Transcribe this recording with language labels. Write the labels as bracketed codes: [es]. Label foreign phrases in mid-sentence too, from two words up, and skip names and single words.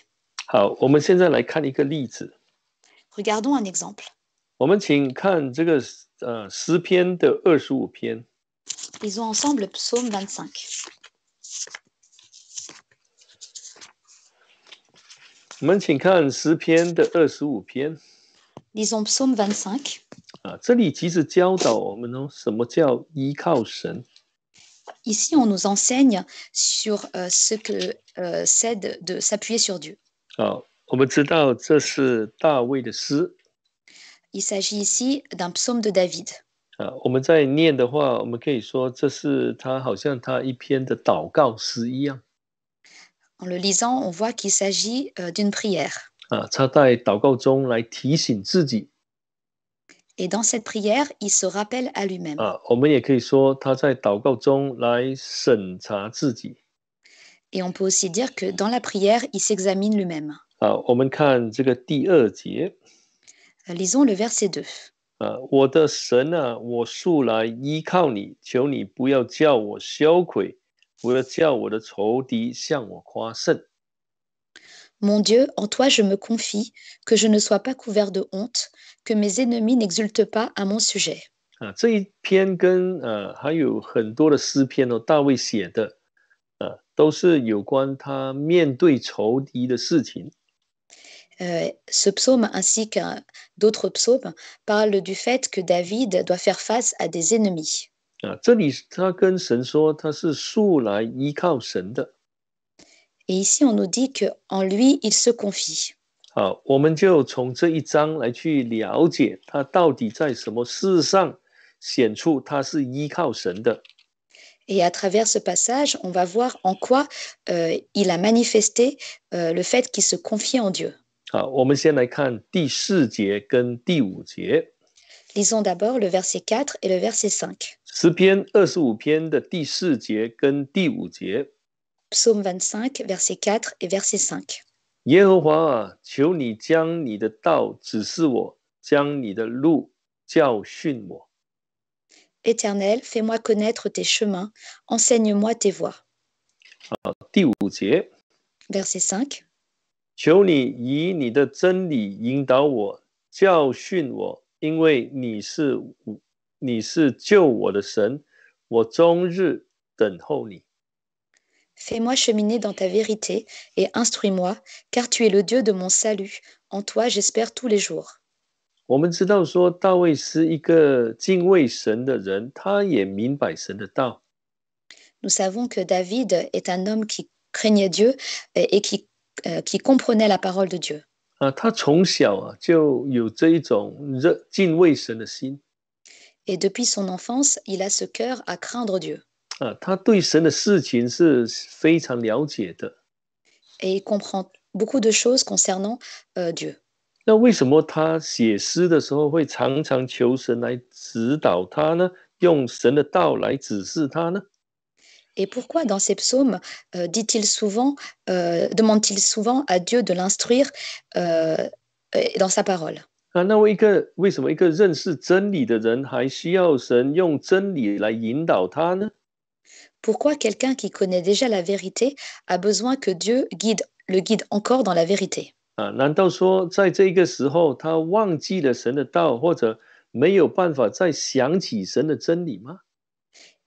[zh] 好，我们现在来看一个例子。 [fr] Regardons un exemple. [zh] 我们请看这个诗篇的25篇。 [fr] Lisons ensemble le psaume 25. [zh] 我们请看诗篇的25篇。 [fr] Lisons psaume 25. [zh] 这里其实教导我们什么叫依靠神。 [fr] Ici, on nous enseigne sur ce que c'est de s'appuyer sur Dieu. [zh] 我们知道这是大卫的诗。 [fr] Il s'agit ici d'un psaume de David. [zh] 我们在念的话，我们可以说这是好像他一篇的祷告诗一样。 [fr] En le lisant, on voit qu'il s'agit d'une prière. [zh] 他在祷告中来提醒自己。 [fr] Et dans cette prière, il se rappelle à lui-même. [zh] 我们也可以说他在祷告中来审查自己。 [fr] Et on peut aussi dire que dans la prière, il s'examine lui-même. [zh] 我们看这个第2节。 [fr] Lisons le verset 2. [zh] 我的神啊，我素来依靠你，求你不要叫我羞愧，不要叫我的仇敌向我夸胜。 [fr] Mon Dieu, en toi je me confie, que je ne sois pas couvert de honte, que mes ennemis n'exultent pas à mon sujet. [zh] 这一篇跟还有很多的诗篇大卫写的都是有关他面对仇敌的事情。 [fr] Ce psaume ainsi que d'autres psaumes parlent du fait que David doit faire face à des ennemis. [zh] 这里他跟神说他是素来依靠神的。 [fr] Et ici, on nous dit qu'en lui, il se confie. [zh] 好，我们就从这一章来去了解他到底在什么事上显出他是依靠神的。 [fr] Et à travers ce passage, on va voir en quoi il a manifesté le fait qu'il se confie en Dieu. [zh] 好，我们先来看第4节跟第5节。 [fr] Lisons d'abord le verset 4 et le verset 5. [zh] 诗篇25篇的第4节跟第5节。 [fr] Psaume 25, verset 4 et verset 5. [zh] 耶和华啊，求你将你的道指示我，将你的路教训我。 [fr] Éternel, fais-moi connaître tes chemins, enseigne-moi tes voies. [zh] 第5节， [fr] Verset 5. [zh] 求你以你的真理引导我，教训我，因为你是救我的神，我终日等候你。 [fr] Fais-moi cheminer dans ta vérité et instruis-moi, car tu es le Dieu de mon salut. En toi, j'espère tous les jours. [zh] 我们知道说大卫是一个敬畏神的人，他也明白神的道。 [fr] Nous savons que David est un homme qui craignait Dieu et qui comprenait la parole de Dieu. [zh] 他从小就有这一种敬畏神的心。 [fr] Et depuis son enfance, il a ce cœur à craindre Dieu. [zh] 他对神的事情是非常了解的。 [fr] Et il comprend beaucoup de choses concernant Dieu. [zh] 那为什么他写诗的时候会常常求神来指导他呢？用神的道来指示他呢？ [fr] Et pourquoi dans ces psaumes demande-t-il souvent à Dieu de l'instruire dans sa parole? [zh] 那为什么一个认识真理的人还需要神用真理来引导他呢？ [fr] Pourquoi quelqu'un qui connaît déjà la vérité a besoin que Dieu le guide encore dans la vérité? [zh] 难道说在这个时候他忘记了神的道，或者没有办法再想起神的真理吗？